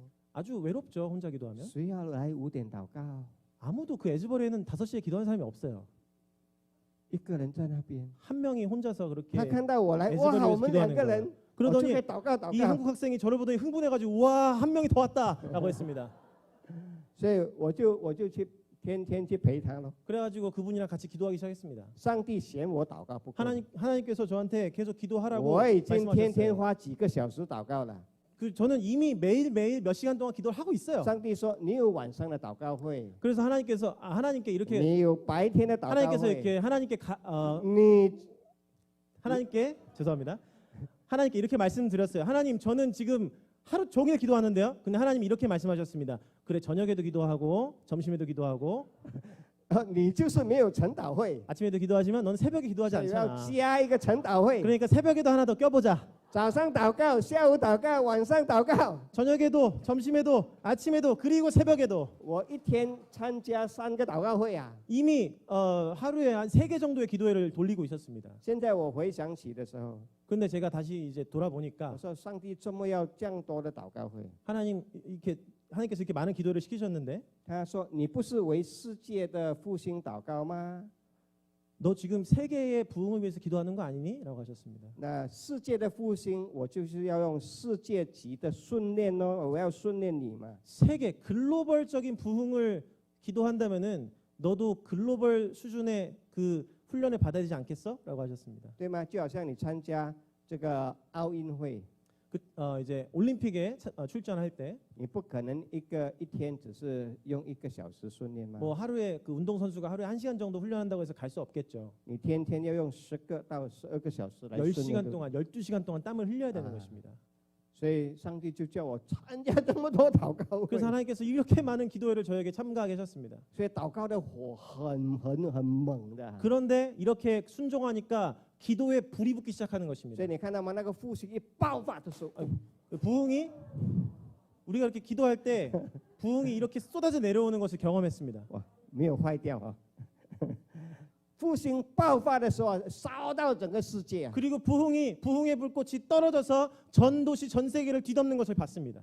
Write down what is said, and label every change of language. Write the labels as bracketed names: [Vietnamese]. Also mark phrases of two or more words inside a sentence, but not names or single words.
[Korean] 아주 외롭죠. 혼자 기도하면. [Chinese] 谁要来5点祷告？ [Korean] 아무도 그 에즈버리에는 5시에 기도하는 사람이 없어요. [Chinese] 一个人在那边， [Korean] 한 명이 혼자서 그렇게 [Chinese] 他看到我来， [Korean] 에즈버리에서 [Chinese] 哇，我们2 [Korean] 기도하는 [Chinese] 个 [Korean] 거예요. [Chinese] 人，我就可 [Korean] 그러더니 [Chinese] 以祷告祷 [Korean] 이 [Chinese] 告。 [Korean] 한국 학생이 저를 보더니 흥분해가지고 와 한 명이 더 왔다라고 했습니다. [Chinese] 所以我就去天天去陪他咯。 [Korean] 그래가지고 그분이랑 같이 기도하기 시작했습니다. [Chinese] 上帝嫌我祷告不够， [Korean] 하나님께서 저한테 계속 기도하라고 [Chinese] 我已经天天 [Korean] 말씀하셨어요. [Chinese] 花几个小时祷告了。 [Korean] 저는 이미 매일 몇 시간 동안 기도를 하고 있어요. [Chinese] 上帝说你有晚上的祷告会， [Korean] 그래서 하나님께 이렇게 [Chinese] 你有白天的祷告 [Korean] 하나님께서 [Chinese] 会， [Korean] 이렇게 [Chinese] 你 [Korean] 하나님께 죄송합니다. 하나님께 이렇게 말씀드렸어요. 하나님 저는 지금 하루 종일 기도하는데요. 근데 하나님 이렇게 말씀하셨습니다. 그래 저녁에도 기도하고 점심에도 기도하고 [Chinese] 你就是没有晨祷会， [Korean] 아침에도 기도하지만 넌 새벽에 기도하지 [Chinese] 要 [Korean] 않잖아. [Chinese] 加一个晨祷会。 [Korean] 그러니까 새벽에도 하나 더 껴보자. [Chinese] 早上祷告，下午祷告，晚上祷告。 [Korean] 저녁에도 점심에도 아침에도 그리고 새벽에도 [Chinese] 我一天参加3个祷告会啊。 [Korean] 이미 하루에 한 3개 정도의 기도회를 돌리고 있었습니다. [Chinese] 现在我回想起的时候， [Korean] 근데 제가 다시 이제 돌아보니까 [Chinese] 我说上帝怎么要这样多的祷告会？ [Korean] 하나님께서 이렇게 많은 기도를 시키셨는데 [Chinese] 他说你不是为世界的复兴祷告吗？ [Korean] 너 지금 세계의 부흥을 위해서 기도하는 거 아니니? 라고 하셨습니다. [Chinese] 那世界的复兴，我就是要用世界级的训练哦，我要训练你嘛。 [Korean] 세계 글로벌적인 부흥을 기도한다면은 너도 글로벌 수준의 그 훈련을 받아야 되지 않겠어? 라고 하셨습니다. [Chinese] 对吗？就好像你参加这个奥运会， [Korean] 이제 올림픽에 출전할 때 [Chinese] 你不可能一天只是用1个小时训练嘛。 [Korean] 뭐 하루에 그 운동 선수가 하루에 1시간 정도 훈련한다고 해서 갈 수 없겠죠. [Chinese] 你天天要用10个到12个小时来训 [Korean] 10시간 [Chinese] 练。 [Korean] 동안 12시간 동안 땀을 흘려야 되는 것입니다. [Chinese] 所以上帝就叫我参加这么多祷告会 [Korean] 그래서 。 하나님께서 이렇게 많은 기도회를 저에게 참가하게 하셨습니다. [Chinese] 所以祷告的火很猛的。 [Korean] 그런데 이렇게 순종하니까 기도에 불이 붙기 시작하는 [Chinese] 所 [Korean] 것입니다. [Chinese] 以你看到吗？那个复兴一爆发的时候， [Korean] 부흥이 우리가 이렇게 기도할 때 부흥이 이렇게 쏟아져 내려오는 것을 경험했습니다. [Chinese] 哇，没有坏掉啊！复兴爆发的时候，烧到整个世界啊！ [Korean] 그리고 부흥의 불꽃이 떨어져서 전 도시 전 세계를 뒤덮는 것을 봤습니다.